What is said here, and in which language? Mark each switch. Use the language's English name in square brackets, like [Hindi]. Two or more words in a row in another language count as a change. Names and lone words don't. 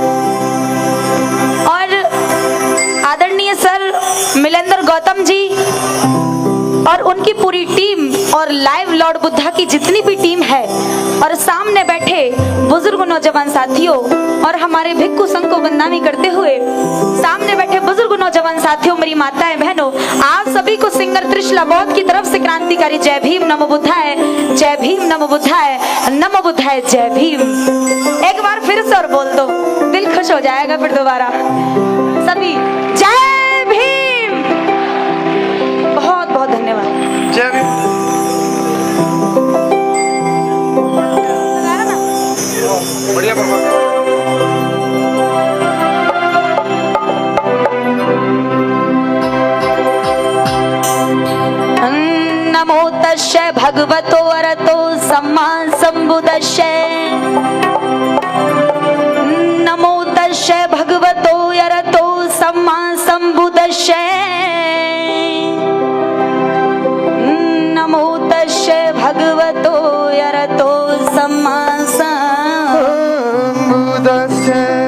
[Hindi] और आदरणीय सर मिलेंद्र गौतम जी और उनकी पूरी टीम और लाइव लॉर्ड बुद्धा की जितनी भी टीम है, और सामने बैठे बुजुर्ग नौजवान साथियों और हमारे भिक्खु संघ को बदनामी करते हुए सामने बैठे बुजुर्ग नौजवान साथियों, मेरी माताएं बहनों, आप सभी को सिंगर त्रिशला बौद्ध की तरफ से क्रांतिकारी जय भीम नमो बुद्धाय, जय भीम नमो बुद्धाय, नमो बुद्धाय, जय भीम। एक बार फिर से और बोल दो, दिल खुश हो जाएगा फिर दोबारा। सभी जय भीम। बहुत बहुत धन्यवाद। जय भीम। बढ़िया [Pali] नमो तस्यै भगवतो अरहतो सम्मा सम्बुद्धस्यै, नमो तस्यै भगवतो अरहतो सम्मा सम्बुद्धस्यै, नमो तस्यै भगवतो अरहतो सम्मा सम्बुद्धस्यै।